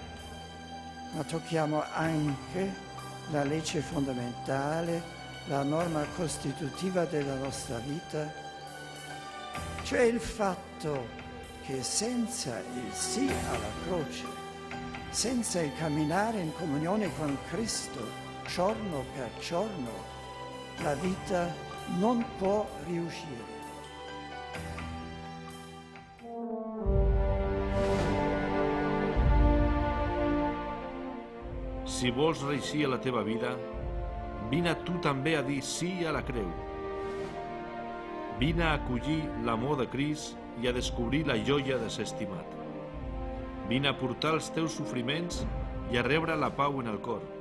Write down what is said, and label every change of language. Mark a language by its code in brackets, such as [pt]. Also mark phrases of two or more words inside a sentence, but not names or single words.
[it] Ma tocchiamo anche la legge fondamentale, la norma costitutiva della nostra vita, cioè il fatto che senza il sì alla croce, senza il camminare in comunione con Cristo giorno per giorno, la vita non può riuscire. [ca] Si vols reeixir a la teva vida, vine tu també a dir sí a la creu. Vine a acollir l'amor de Crist i a descobrir la joia de ser estimat. Vine a portar els teus sofriments i a rebre la pau en el cor.